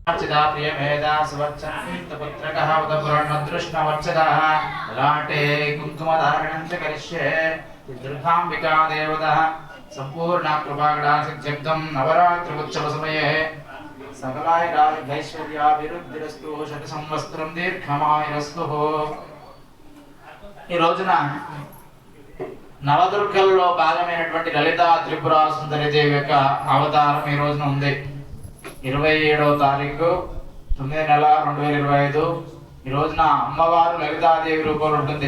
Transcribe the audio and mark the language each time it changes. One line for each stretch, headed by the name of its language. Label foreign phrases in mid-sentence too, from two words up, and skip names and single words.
Sanskrit: वर्षदा प्रियमेधा सुवत्सन्वितपुत्रकः उदपुरणदृष्णवर्षदः ललाटे कुङ्कुमधारणं च करिष्ये दुर्गाम्बिका देवता संपूर्ण कृपाकटाक्षब्दं नवरात्रोत्सवसमये सकलायुरारोग्यैश्वर्याभिवृद्धिरस्तु शतसंवत्सरं दीर्घमायुरस्तु।
Telugu: ఈ రోజున నవదుర్గల్లో భాగమైనటువంటి లలితా త్రిపుర సుందరి దేవి యొక్క అవతారం ఈ రోజున ఉంది. 27వ తారీఖు 9వ నెల 2025 ఈ రోజున అమ్మవారు లలితాదేవి రూపంలో ఉంటుంది.